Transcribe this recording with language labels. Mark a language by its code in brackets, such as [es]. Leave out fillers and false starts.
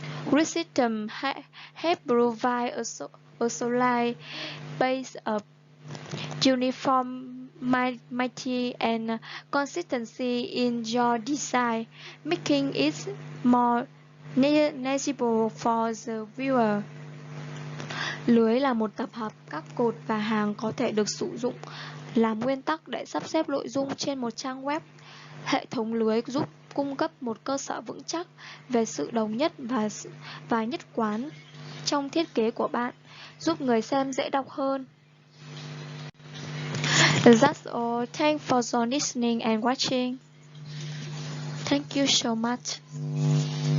[en] Grid system help provide a solid base of uniformity and consistency in your design, making it more negligible for the viewer. [vi] Lưới là một tập hợp các cột và hàng có thể được sử dụng làm nguyên tắc để sắp xếp nội dung trên một trang web. Hệ thống lưới giúp cung cấp một cơ sở vững chắc về sự đồng nhất và nhất quán trong thiết kế của bạn, giúp người xem dễ đọc hơn. [en] That's all. Thanks for listening and watching. Thank you so much.